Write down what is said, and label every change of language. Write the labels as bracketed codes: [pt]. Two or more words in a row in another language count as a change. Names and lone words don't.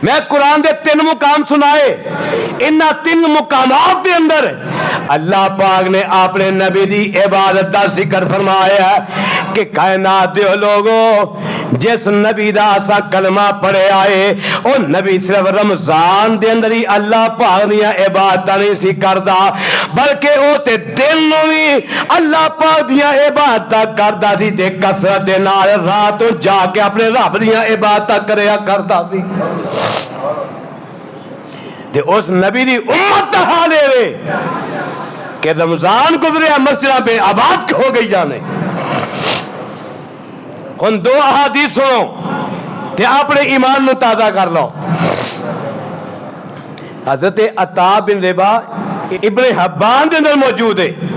[pa] میں قرآن دے 3 مقام سنائے، ان 3 مقامات دے اندر اللہ پاک نے اپنے نبی دی عبادت دا ذکر فرمایا ہے کہ کائنات دے لوگوں جس نبی دا اسا کلمہ پڑھے آئے او نبی صرف رمضان دے اندر ہی اللہ پاک دیاں عبادتاں نہیں سی کردا بلکہ او تے دل نوں وی اللہ پاک دیاں عبادتاں کردا سی تے کثرت دے نال رات جا کے اپنے رب دیاں عبادتاں کریا کردا سی تے اس نبی دی امت دا حال ہے کہ رمضان گزریا مسجداں بے آباد ہو گئی جانے. ہن 2 احادیث سنو تے اپنے ایمان نو تازہ کر لو. حضرت عطا بن ربا ابن حبان دے اندر موجود ہے.